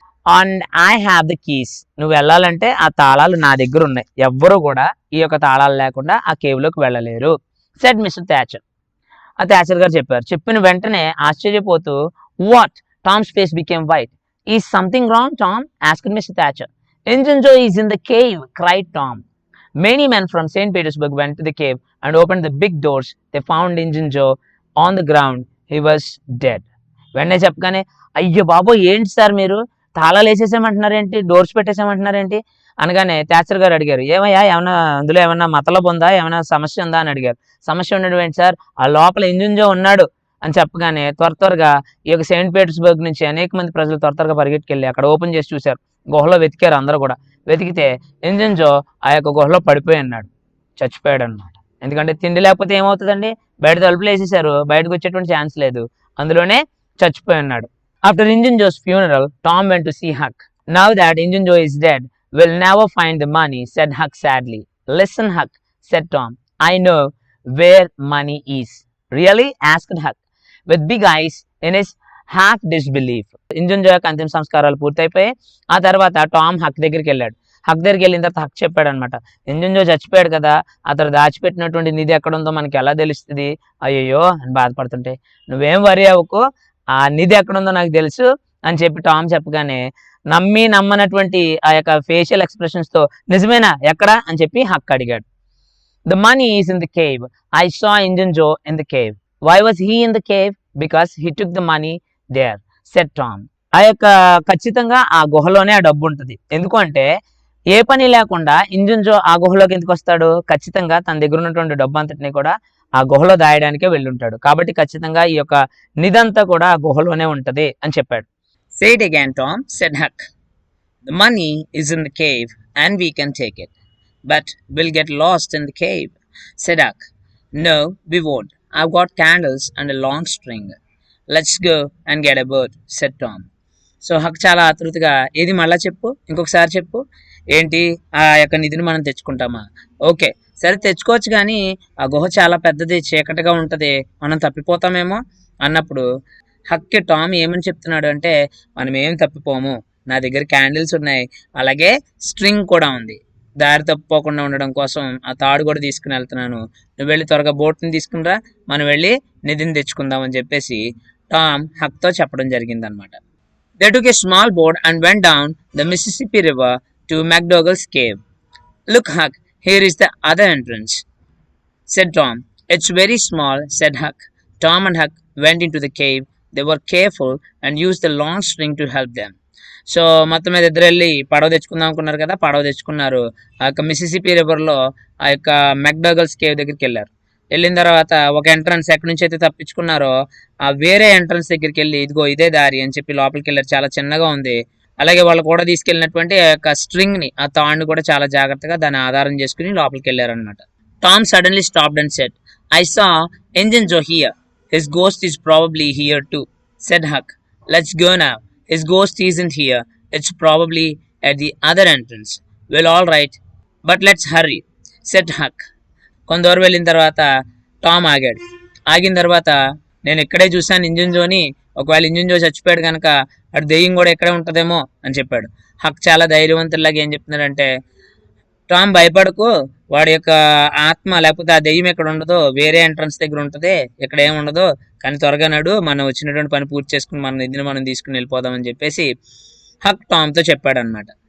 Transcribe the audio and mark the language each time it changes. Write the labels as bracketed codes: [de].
[en] and I have the keys, [te] నువ్వు వెళ్ళాలంటే ఆ తాళాలు నా దగ్గర ఉన్నాయి, ఎవ్వరూ కూడా ఈ యొక్క తాళాలు లేకుండా ఆ కేవ్లోకి వెళ్ళలేరు [en] Said Mr Thatcher. [te] ఆ థాచర్ గారు చెప్పారు. చెప్పిన వెంటనే ఆశ్చర్యపోతూ, [en] What? Tom's face became white. Is something wrong Tom asked Mr Thatcher. Injun is in the cave cried Tom. Many men from St. Petersburg went to the cave and opened the big doors. They found Injun Joe on the ground. He was dead. [te] వెంటనే చెప్పగానే, అయ్యో బాబో ఏంటి sir మీరు తాళాలు వేసేసామంటున్నారేంటి, doors పెట్టేసామంటున్నారేంటి అనగానే Thatcher గారు అడిగారు, ఏమయ్యా ఏమన్నా అందులో ఏమన్నా మతలబు ఉందా, ఏమైనా సమస్య ఉందా అని అడిగారు. సమస్య ఉండడం ఏంటి సార్, ఆ లోపల ఇంజన్ జో ఉన్నాడు అని చెప్పగానే త్వరగా ఈ యొక్క సెయింట్ పీటర్స్బర్గ్ నుంచి అనేక మంది ప్రజలు త్వరగా పరిగెట్టుకెళ్ళి అక్కడ ఓపెన్ చేసి చూశారు. గుహలో వెతికారు, అందరూ కూడా వెతికితే ఇంజన్ జో ఆ యొక్క గుహలో పడిపోయి ఉన్నాడు, చచ్చిపోయాడు అనమాట. ఎందుకంటే తిండి లేకపోతే ఏమవుతుందండి, బయట తలుపులు వేసేసారు, బయటకు వచ్చేటువంటి ఛాన్స్ లేదు, అందులోనే చచ్చిపోయి ఉన్నాడు. [en] After Injun Joe's funeral, Tom went to see Huck. Now that Injun Joe is dead, will never find the money said Huck sadly. Listen Huck said Tom, I know where money is. Really asked Huck with big eyes in his half disbelief. [te] Engine జో యొక్క అంతిమ సంస్కారాలు పూర్తయిపోయి ఆ తర్వాత Tom Haq దగ్గరికి వెళ్ళాడు. హక్ దగ్గరికి వెళ్ళిన తర్వాత హక్ చెప్పాడు అనమాట, ఇంజన్ జో చచ్చిపోయాడు కదా, అతను దాచిపెట్టినటువంటి నిధి ఎక్కడ ఉందో మనకి ఎలా తెలుస్తుంది, అయ్యో అని బాధపడుతుంటే, నువ్వేం వరి అవ్వకు, ఆ నిధి ఎక్కడుందో నాకు తెలుసు అని చెప్పి టామ్ చెప్పగానే నమ్మనటువంటి ఆ యొక్క ఫేషియల్ ఎక్స్ప్రెషన్స్ తో, నిజమేనా ఎక్కడ అని చెప్పి హక్ అడిగాడు. [en] The money is in the cave. I saw Injun Joe in the cave. Why was he in the cave? Because he took the money there, said Tom. [te] ఆ యొక్క ఖచ్చితంగా ఆ గుహలోనే ఆ డబ్బు ఉంటుంది. ఎందుకంటే ఏ పని లేకుండా ఇంజన్ జో ఆ గుహలోకి ఎందుకు వస్తాడు, ఖచ్చితంగా తన దగ్గర ఉన్నటువంటి డబ్బు అంతటిని కూడా ఆ గుహలో దాయడానికే వెళ్ళుంటాడు. కాబట్టి ఖచ్చితంగా ఈ యొక్క నిధంతా కూడా ఆ గుహలోనే ఉంటది అని చెప్పాడు. [en] Say it again, Tom, said Huck. The money is in the cave and we can take it. But we'll get lost in the cave, said Huck. No, we won't. I've got candles and a long string. Let's go and get a boat, said Tom. [te] So Haq చాలా ఆతృతగా, ఏది మళ్ళా చెప్పు, ఇంకొకసారి చెప్పు, ఏంటి ఆ యొక్క నిధిని మనం తెచ్చుకుంటామా? ఓకే సరే తెచ్చుకోవచ్చు, కానీ ఆ గుహ చాలా పెద్దది, చీకటిగా ఉంటుంది, మనం తప్పిపోతామేమో అన్నప్పుడు హక్కి టామ్ ఏమని చెప్తున్నాడు అంటే, మనం ఏం తప్పిపోము, నా దగ్గర క్యాండిల్స్ ఉన్నాయి, అలాగే స్ట్రింగ్ కూడా ఉంది, దారి తప్పుకోకుండా ఉండడం కోసం ఆ తాడు కూడా తీసుకుని వెళ్తున్నాను, నువ్వు వెళ్ళి త్వరగా బోట్ని తీసుకునిరా, మనం వెళ్ళి నిధిని తెచ్చుకుందాం అని చెప్పేసి టామ్ హక్తో చెప్పడం జరిగింది అనమాట. [en] They took a small boat and went down the Mississippi River to McDougall's cave. Look, Huck, here is the other entrance, said Tom. It's very small, said Huck. Tom and Huck went into the cave. They were careful and used the long string to help them. [te] So మొత్తం మీద ఇద్దరు వెళ్ళి పడవ తెచ్చుకుందాం అనుకున్నారు కదా, పడవ తెచ్చుకున్నారు. ఆ యొక్క మిసిసిపి రివర్లో ఆ యొక్క మెక్డోగల్స్ కేవ్ దగ్గరికి వెళ్ళారు. వెళ్ళిన తర్వాత ఒక ఎంట్రన్స్ ఎక్కడి నుంచి అయితే తప్పించుకున్నారో ఆ వేరే ఎంట్రన్స్ దగ్గరికి వెళ్ళి, ఇదిగో ఇదే దారి అని చెప్పి లోపలికి వెళ్ళారు. చాలా చిన్నగా ఉంది. అలాగే వాళ్ళు కూడా తీసుకెళ్ళినటువంటి ఆ యొక్క స్ట్రింగ్ ని, ఆ తాడుని కూడా చాలా జాగ్రత్తగా దాన్ని ఆధారం చేసుకుని లోపలికి వెళ్ళారు అనమాట. [en] Tom suddenly stopped and said, I saw Injun Joe here. His ghost is probably here too, said Huck. Let's go now. His ghost isn't here. It's probably at the other entrance. Well, all right, but let's hurry, said Huck. [te] కొంత దూరం వెళ్ళిన తర్వాత Tom ఆగాడు. ఆగిన తర్వాత, నేను ఇక్కడే చూశాను ఇంజన్ జోని, ఒకవేళ ఇంజన్ జో చచ్చిపోయాడు కనుక అటు దెయ్యం కూడా ఇక్కడే ఉంటుందేమో అని చెప్పాడు. హక్ చాలా ధైర్యవంతులాగా ఏం చెప్తున్నాడంటే, టామ్ భయపడకు, వాడి యొక్క ఆత్మ లేకపోతే ఆ దెయ్యం ఎక్కడ ఉండదో వేరే ఎంట్రన్స్ దగ్గర ఉంటది, ఇక్కడ ఏమి ఉండదు, కానీ త్వరగా నడు, మనం వచ్చినటువంటి పని పూర్తి చేసుకుని మన నిధిని మనం తీసుకుని వెళ్ళిపోదాం అని చెప్పేసి హక్ టామ్ తో చెప్పాడు అనమాట.